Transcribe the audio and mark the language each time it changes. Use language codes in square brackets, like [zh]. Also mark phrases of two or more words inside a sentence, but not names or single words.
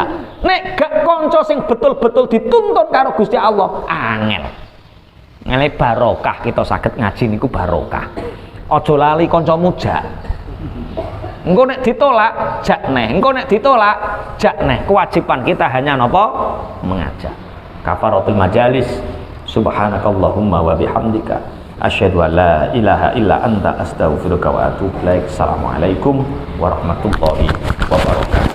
[jv] Nek gak kanca sing betul-betul dituntun karo Gusti Allah, angel. Ngene barokah kita saged ngaji niku barokah. Aja lali kancamu jak. Engko nek ditolak jak neh. Engko nek ditolak jak neh. [id] Kewajiban kita hanya napa? Mengajak. [ar] كفارة المجلس. سبحانك اللهم وبحمدك أشهد أن لا إله إلا أنت أستغفرك وأتوب إليك. السلام عليكم ورحمة الله وبركاته.